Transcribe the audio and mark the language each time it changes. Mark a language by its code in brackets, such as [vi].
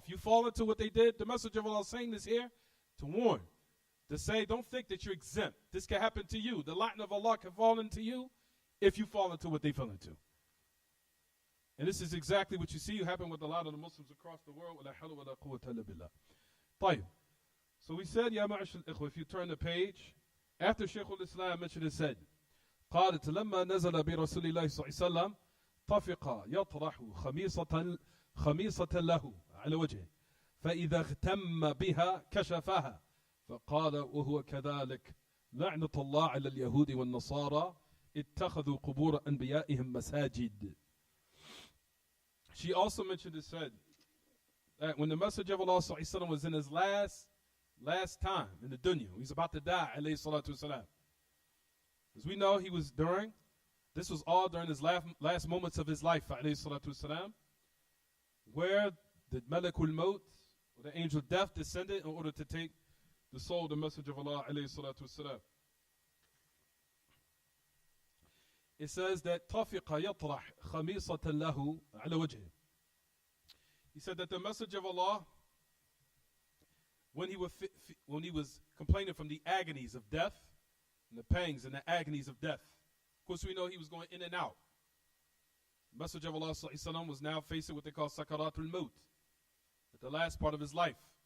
[en] If you fall into what they did, the Messenger of Allah is saying this here to warn. To say, don't think that you're exempt. This can happen to you. The la'na of Allah can fall into you if you fall into what they fell into. And this is exactly what you see happen with a lot of the Muslims across the world. [ar] وَلَا حَوْلَ وَلَا قُوَّةَ إِلَّا بِاللَّهِ. طيب. [en] So we said, Ya ma'ashal ikhwa, if you turn the page, after Shaykh al-Islam mentioned it, said, [ar] قالت لما نزل برسول الله صلى الله عليه وسلم طفق يطرح خميصة له على وجهه فإذا اغتم بها كشفها فقال وهو كذلك لعنة الله على اليهود والنصارى اتخذوا قبور أنبيائهم مساجد. [en] She also mentioned it, said that when the Messenger of Allah [ar] صلى الله عليه وسلم [en] was in his last time in the dunya, he's about to die, alayhi salatu wasalam. As we know, this was all during his last moments of his life, alayhi salatu wasalam, where the Malakul Maut, or the angel of death, descended in order to take the soul of the Messenger of Allah, alayhi salatu wasalam. It says that [ar] طَفِقَ يَطْرَحْ خَمِيصَةً لَهُ عَلَى وَجْهِهِ. [en] He said that the Messenger of Allah, when he was complaining from the agonies of death, and the pangs and the agonies of death. Of course, we know he was going in and out. The Messenger of Allah ﷺ was now facing what they call sakaratul maut, at the last part of his life.